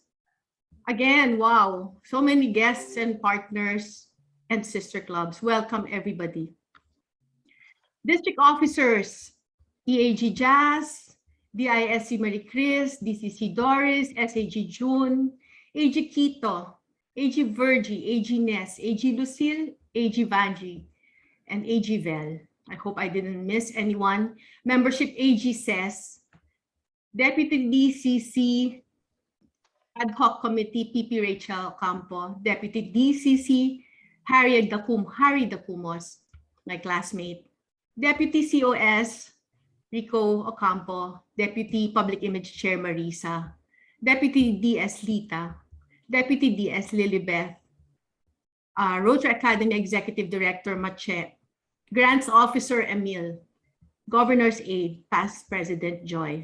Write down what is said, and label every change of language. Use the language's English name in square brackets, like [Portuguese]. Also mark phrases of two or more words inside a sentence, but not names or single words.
[English] Again, wow, so many guests and partners and sister clubs. Welcome, everybody. District officers, EAG Jazz, DISC Marie Chris, DCC Doris, SAG June, AG Quito, AG Virgie, AG Ness, AG Lucille, AG Vanji, and AG Vel. I hope I didn't miss anyone. Membership AG Says, Deputy DCC Ad Hoc Committee PP Rachel Campo, Deputy DCC Harry Dacumos, my classmate, Deputy COS Rico Ocampo, Deputy Public Image Chair Marisa, Deputy DS Lita, Deputy DS Lilibeth, Rotary Academy Executive Director Mache, Grants Officer Emil, Governor's Aide, Past President Joy.